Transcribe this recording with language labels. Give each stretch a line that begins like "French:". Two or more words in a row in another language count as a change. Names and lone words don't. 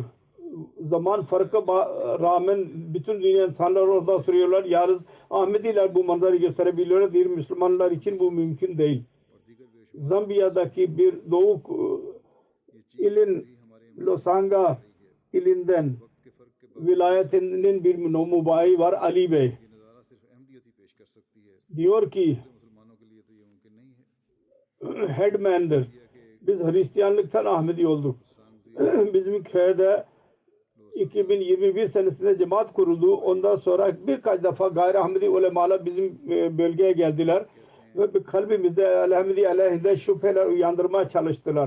Turkish: Zaman farkı rağmen bütün dünya insanlar orada oturuyorlar. Yarın Ahmediler bu manzarayı gösterebiliyorlar. Diğer Müslümanlar için bu mümkün değil. Zambiya'daki bir doğu ilin Losanga ilinden vilayetinin bir mübayi var, Ali Bey.
Urdu: یہ نظارہ صرف احمدیت ہی پیش کر سکتی ہے,
Turkish: Diyor ki
Urdu: مسلمانوں کے لیے تو یہ ممکن نہیں ہے.
Turkish: headman'dir. Biz Hristiyanlıktan Ahmedi olduk. Bizim köyde 2021 senesinde cemaat kuruldu. Ondan sonra birkaç defa gayri Ahmedi ulemalar bizim bölgeye geldiler ve kalbimizde Ahmedi aleyhinde şüpheler uyandırmaya çalıştılar.